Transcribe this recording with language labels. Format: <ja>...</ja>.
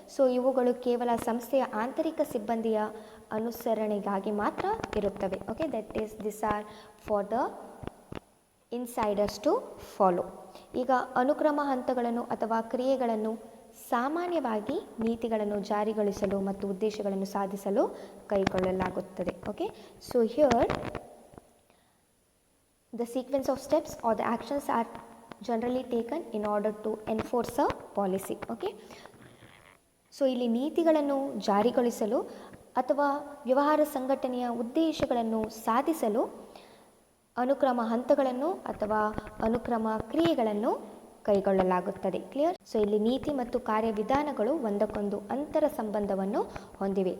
<kn>So ಇವುಗಳು ಕೇವಲ ಸಂಸ್ಥೆಯ ಆಂತರಿಕ ಸಿಬ್ಬಂದಿಯ ಅನುಸರಣೆಗಾಗಿ ಮಾತ್ರ ಇರುತ್ತವೆ.</kn> <en>Okay, that is this are for the insiders to follow.</en> <kn>ಈಗ ಅನುಕ್ರಮ ಹಂತಗಳನ್ನು ಅಥವಾ ಕ್ರಿಯೆಗಳನ್ನು ಸಾಮಾನ್ಯವಾಗಿ ನೀತಿಗಳನ್ನು ಜಾರಿಗೊಳಿಸಲು ಮತ್ತು ಉದ್ದೇಶಗಳನ್ನು ಸಾಧಿಸಲು ಕೈಗೊಳ್ಳಲಾಗುತ್ತದೆ.</kn> <en>Okay, so here the sequence of steps or the actions are generally taken in order to enforce a policy.</en> <kn>Okay, so ಇಲ್ಲಿ ನೀತಿಗಳನ್ನು ಜಾರಿಗೊಳಿಸಲು ಅಥವಾ ವ್ಯವಹಾರ ಸಂಘಟನೆಯ ಉದ್ದೇಶಗಳನ್ನು ಸಾಧಿಸಲು ಅನುಕ್ರಮ ಹಂತಗಳನ್ನು ಅಥವಾ ಅನುಕ್ರಮ ಕ್ರಿಯೆಗಳನ್ನು ಕೈಗೊಳ್ಳಲಾಗುತ್ತದೆ. ಕ್ಲಿಯರ್? ಸೊ ಇಲ್ಲಿ ನೀತಿ ಮತ್ತು ಕಾರ್ಯವಿಧಾನಗಳು ಒಂದಕ್ಕೊಂದು ಅಂತರ ಸಂಬಂಧವನ್ನು ಹೊಂದಿವೆ.</kn>